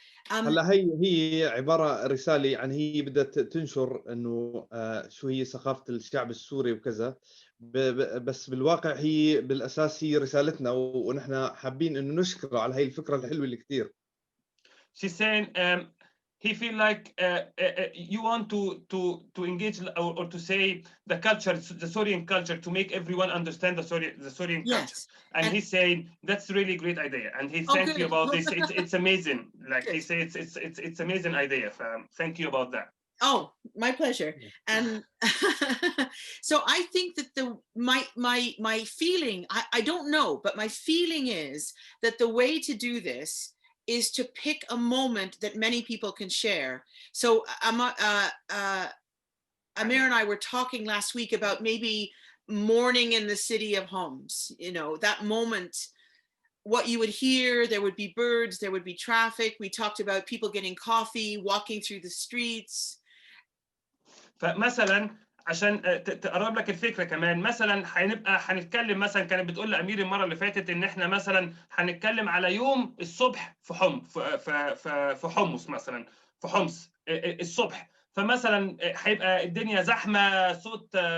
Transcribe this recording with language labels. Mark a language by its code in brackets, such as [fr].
[ar] هلا هي عباره رساله، يعني هي بدها تنشر انه شو هي ثقافه الشعب السوري وكذا، بس بالواقع هي بالاساس هي رسالتنا، ونحن حابين انه نشكره على هي الفكره الحلوه اللي كثير. [en] She's saying he feel like you want to engage or to say the culture, the Syrian culture, to make everyone understand the Syrian culture. yes. And he's saying that's a really great idea, and he thank you about this. It's amazing. Like good. He said, it's amazing idea. Thank you about that. Oh, my pleasure. And so I think that my feeling, I don't know, but my feeling is that the way to do this is to pick a moment that many people can share. So Amir and I were talking last week about maybe morning in the city of Homs, that moment, what you would hear, there would be birds, there would be traffic. We talked about people getting coffee, walking through the streets. [ar] فمثلا عشان تقرب لك الفكره كمان، مثلا هنتكلم، مثلا كانت بتقول لامير المره اللي فاتت ان احنا مثلا هنتكلم على يوم الصبح في حمص، مثلا في حمص الصبح، فمثلا هيبقى الدنيا زحمه، صوت